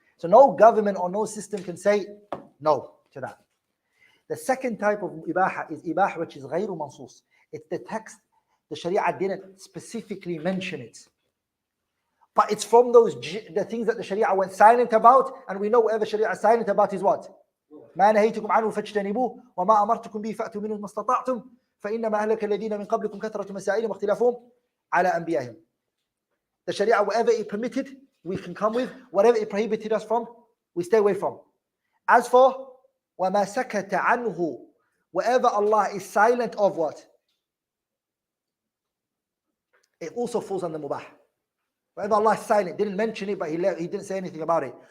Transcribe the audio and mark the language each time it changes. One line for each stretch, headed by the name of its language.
English: So no government or no system can say no to that. The second type of ibaha is ibah which is ghayru mansoos. It's the text. The Sharia didn't specifically mention it. But it's from the things that the Sharia went silent about, and we know whatever Sharia is silent about is what?
Arabic: ما نهيتكم عنه فاجتنبوه وما أمرتكم به فأتوا منه ما استطعتم فإنما أهلك الذين من قبلكم كثرة مسائلهم واختلافهم على أنبيائهم.
English: The Sharia, whatever it permitted, we can come with. Whatever it prohibited us from, we stay away from. As for
Arabic: وما سكت عنه
English: whatever Allah is silent of what? It also falls under mubah. Whatever Allah is silent, didn't mention it, but he didn't say anything about it.